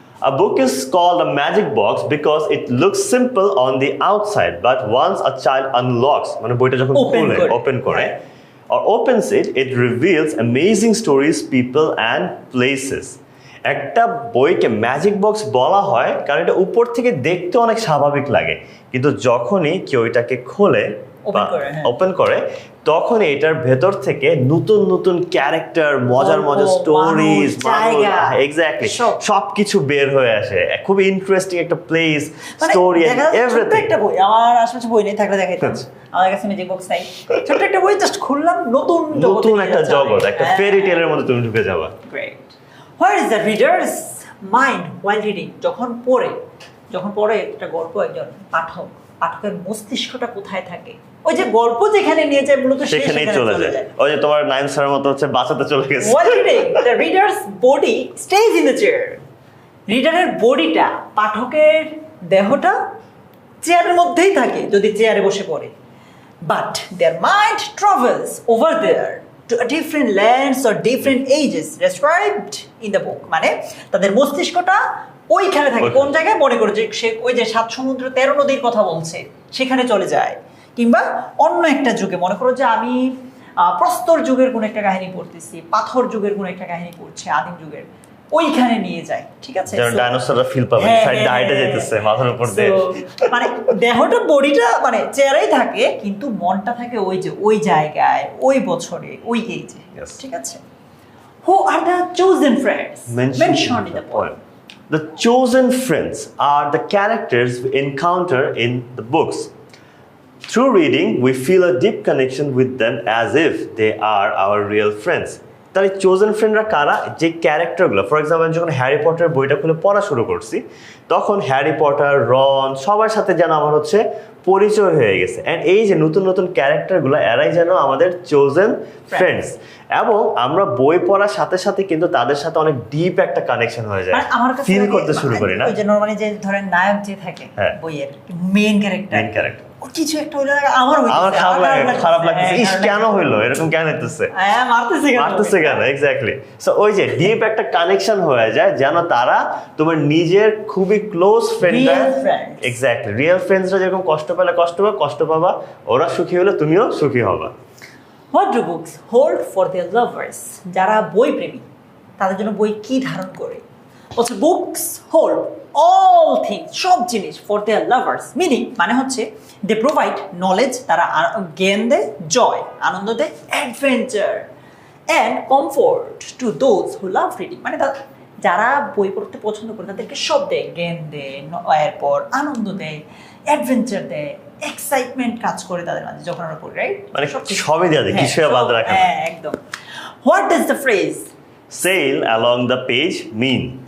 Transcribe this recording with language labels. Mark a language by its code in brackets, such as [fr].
[en] A book is called a magic box because it looks simple on the outside, but once a child unlocks, [bn] মানে বইটা যখন খুলে open করে [en] or opens it, it reveals amazing stories, people and places. [bn] একটা বইকে magic box বলা হয় কারণ এটা উপর থেকে দেখতে অনেক স্বাভাবিক লাগে, কিন্তু যখনই কেউ এটাকে খোলে ওপেন করে তখন এটার ভেতর থেকে নতুন নতুন ক্যারেক্টার, মজার মজার স্টোরিজ, এক্স্যাক্টলি সবকিছু বের হয়ে আসে। খুব ইন্টারেস্টিং একটা প্লেস, স্টোরি, এভরিথিং। একটা বই আমার আশেপাশে বই নেই, থাকলে দেখাইতাম। আমার কাছে ম্যাজিক বক্স নাই, ছোট একটা বই জাস্ট খুললাম, নতুন একটা জগৎ, একটা ফেরি টেলের মধ্যে তুমি ঢুকে যাবা। [en] Great. Where is the readers mind while reading? [bn] যখন পড়ে একটা গল্প, একজন পাঠকের মস্তিষ্কটা কোথায় থাকে? ওই যে গল্প যেখানে নিয়ে যায় মূলত সেখানেই চলে যায়। ওই যে তোমার নাইম স্যারের মতো হচ্ছে বাঁচাতে চলে গেছে। [en] The reader's body stays in the chair. [bn] রিডারের বডিটা, পাঠকের দেহটা চেয়ারের মধ্যেই থাকে যদি চেয়ারে বসে পড়ে। [en] But their mind travels over there to a different lands or different ages described in the book. [bn] মানে তাদের মস্তিষ্কটা ওইখানে থাকে। কোন জায়গায়? মনে করো যে সে ওই যে 7 সমুদ্র 13 নদীর কথা বলছে সেখানে চলে যায়, কিংবা অন্য একটা যুগে, মনে করো যে আমি প্রস্তর যুগের কোন একটা কাহিনী পড়তেছি, পাথর যুগের কোন একটা কাহিনী পড়ছে, আদিম যুগের, ওইখানে নিয়ে যায়। ঠিক আছে, যেন ডাইনোসররা ফিল পাবে, সাইডে হাইটে যাইতেছে মাথার উপর দিয়ে। মানে দেহটা, বডিটা মানে চেয়ারেই থাকে, কিন্তু মনটা থাকে ওই যে ওই জায়গায়, ওই বছরে, ওই এইজে। ঠিক আছে। [en] Who are the chosen friends mentioned in the poem? The chosen friends are the characters we encounter in the books. Through reading, we feel a deep connection with them as if they are our real friends. [bn] তাহলে chosen ফ্রেন্ডরা কারা? যে ক্যারেক্টারগুলো, for example যখন Harry Potter বইটা খুলে পড়া শুরু করছি, তখন হ্যারি পটার, রন, সবার সাথে যেন আমার হচ্ছে পরিচয় হয়ে গেছে। অ্যান্ড এই যে নতুন নতুন ক্যারেক্টারগুলো, এরাই যেন আমাদের চোজেন ফ্রেন্ডস। এবং আমরা বই পড়ার সাথে সাথে কিন্তু তাদের সাথে অনেক ডিপ একটা কানেকশন হয়ে যায়, ফিল করতে শুরু করি না? ওই যে নরমালি যে ধরেন নায়ক যে থাকে বইয়ের মেইন ক্যারেক্টার, কিছু একটা হইলো আমার খারাপ লাগতেছে, ইস কেন হইলো এরকম, কেন হইতেছে, মারতেছে কেন? এক্স্যাক্টলি। সো ওই যে ডিপ একটা কানেকশন হয়ে যায়, যেন তারা তোমার নিজের খুবই ক্লোজ ফ্রেন্ড। এক্স্যাক্টলি, রিয়েল ফ্রেন্ডসরা যেরকম কষ্ট পাবা, ওরা সুখী হলে তুমিও সুখী হবা। [en] What do books hold for their lovers? [bn] যারা বই প্রেমী তাদের জন্য বই কি ধারণ করে? বলছে [en] books hold all things, [bn] সব জিনিস, [en] For their lovers. [bn] মিনিং মানে হচ্ছে [en] they provide knowledge, [bn] তারা জ্ঞান দেয়, জয়, আনন্দ দেয়, adventure and comfort to those who love reading. মানে যারা বই পড়তে পছন্দ করে তাদেরকে সব দেয়, জ্ঞান দেয়, এরপর আনন্দ দেয়, অ্যাডভেঞ্চার দেয়, এক্সাইটমেন্ট কাজ করে তাদের মাঝে যখন আমরা পড়ি, রাইট? মানে সবই দেয়া যায়, কিছু বাদ রাখা না। হ্যাঁ, একদম। [en] What does the phrase sail along the page mean?